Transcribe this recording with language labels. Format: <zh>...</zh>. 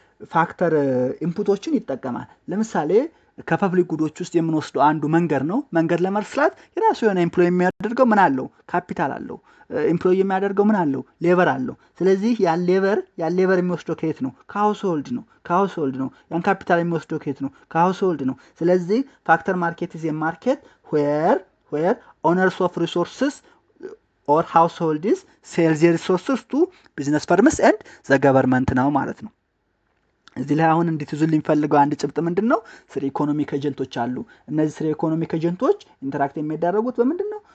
<am>ፋክተር ኢንፑቶችን ይጠቀማል። ለምሳሌ ከፐብሊክ ጉዶች ውስጥ የምንወስደው አንዱ መንገድ ነው። መንገድ ለመስራት የራሱ የሆነ ኤምፕሎይ የሚያደርገው ምን አለው? ካፒታል አለው። ኤምፕሎይ የሚያደርገው ምን አለው? ሌበር አለው። ስለዚህ ያን ሌበር የሚወስደው ከየት ነው? ከሃውስሆልድ ነው። ያን ካፒታል የሚወስደው ከየት ነው? ከሃውስሆልድ ነው። ስለዚህ ፋክተር ማርኬት</am> <en>is a market where owners of resources or households sell their resources to business firms and the government</en> <am>ነው ማለት ነው። እዚህ ላይ አሁን እንድትይዙልኝ ፈልገው አንድ ጭብጥ ምንድነው? ስሪ ኢኮኖሚክ ኤጀንቶች አሉ። እነዚህ ስሪ ኢኮኖሚክ ኤጀንቶች ኢንተራክት የሚያደርጉት በምንድነው?</am>